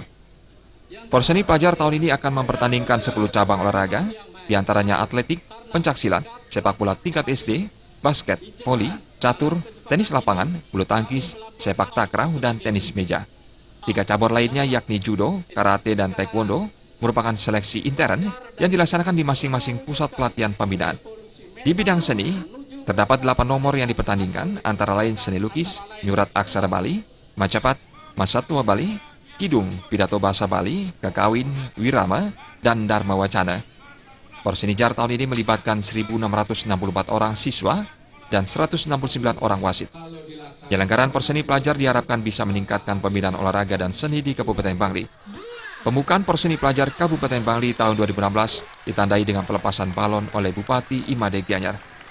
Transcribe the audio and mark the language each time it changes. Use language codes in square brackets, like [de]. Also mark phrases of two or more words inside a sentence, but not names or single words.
[id] Porseni Pelajar tahun ini akan mempertandingkan 10 cabang olahraga, diantaranya atletik, pencaksilat, sepak bola tingkat SD, basket, voli, catur, tenis lapangan, bulu tangkis, sepak takraw, dan tenis meja. 3 cabur lainnya yakni judo, karate, dan taekwondo merupakan seleksi intern yang dilaksanakan di masing-masing pusat pelatihan pembinaan. Di bidang seni, terdapat 8 nomor yang dipertandingkan, antara lain seni lukis, [ban] nyurat aksara Bali, [id] macapat, [ban] masatua Bali, [id] kidung, pidato bahasa Bali, kakawin, wirama, dan dharma wacana. Porsenijar tahun ini melibatkan 1.664 orang siswa dan 169 orang wasit. Penyelenggaraan Porseni Pelajar diharapkan bisa meningkatkan pembinaan olahraga dan seni di Kabupaten Bangli. Pembukaan Porseni Pelajar Kabupaten Bangli tahun 2016 ditandai dengan pelepasan balon oleh Bupati Imade Gianyar.